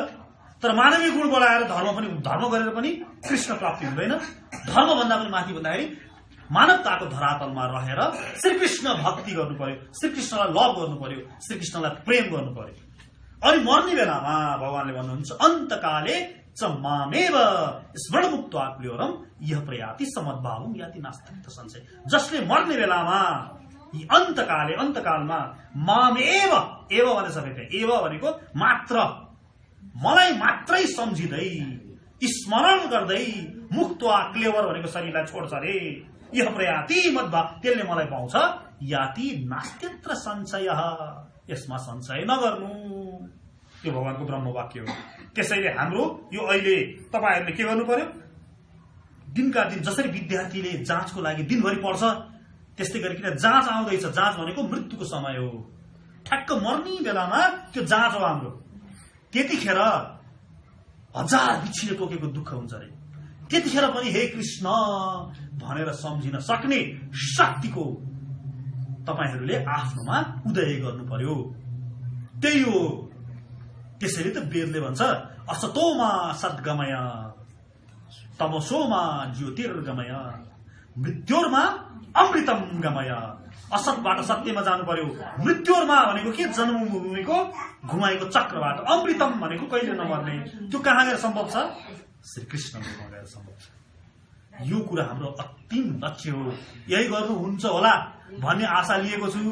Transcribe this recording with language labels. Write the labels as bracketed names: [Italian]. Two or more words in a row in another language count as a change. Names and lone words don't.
[Nepali] तर मानवीय गुण बढाएर धर्म गरेर पनि कृष्ण प्राप्ति हुँदैन। धर्म भन्दा पनि माथि भन्दाखेरि मानवताको धरातलमा रहेर श्रीकृष्ण भक्ति गर्नु पर्यो, श्रीकृष्णलाई लभ गर्नु पर्यो, श्रीकृष्णलाई प्रेम गर्नु पर्यो। अनि मर्ने बेलामा भगवानले भन्नुहुन्छ, [Sanskrit] अन्तकाले च मामेव स्मरणमुक्त्वा क्लियोरम यह प्रयाति समद्भावम याति नास्ति संशय। [Nepali] जसले मर्ने बेलामा यी अन्तकालमा मामेव, एव भने सबै एव भनेको मात्र, मलाई मात्रै सम्झिँदै स्मरण गर्दै [Sanskrit] मुक्त्वा क्लेवर [Nepali] भनेको शरीरलाई छोड्छ रे, [Sanskrit] यह प्रयाति मद्भाव, [Nepali] त्यसले मलाई पाउँछ, [Sanskrit] याति नास्त्यत्र संशय, [Nepali] यसमा संशय नगर्नु। त्यो भगवानको ब्रह्म वाक्य हो। त्यसैले हाम्रो यो अहिले तपाईहरुले के गर्नु पर्यो? दिनका दिन जसरी विद्यार्थीले जाँचको लागि दिनभरि पढ्छ, त्यस्तै गरिकन जाँच आउँदैछ। जाँच भनेको मृत्युको समय हो। ठ्याक्क मर्ने बेलामा त्यो जाँच हो हाम्रो। त्यतिखेर हजार बिच्छीले टोकेको दुःख हुन्छ रे। त्यतिखेर पनि हे कृष्ण भनेर सम्झिन सक्ने शक्तिको तपाईहरुले आफ्नोमा उदय गर्नु पर्यो। त्यही हो। त्यसैले त वेदले भन्छ, [Sanskrit] असतोमा सद्गमय तमसोमा ज्योतिर्गमय मृत्योर्मा अमृत अमृतम गमय, [Nepali] असतबाट सत्यमा जानु पर्यो। मृत्युमा भनेको के? जन्मभूमिको घुमाएको चक्रबाट। अमृतम भनेको कहिले नमर्ने, त्यो कहाँ गएर सम्भव छ? श्री कृष्णमा गएर सम्भव छ। यो कुरा हाम्रो अन्तिम लक्ष्य हो। यही गर्नुहुन्छ होला भन्ने आशा लिएको छु।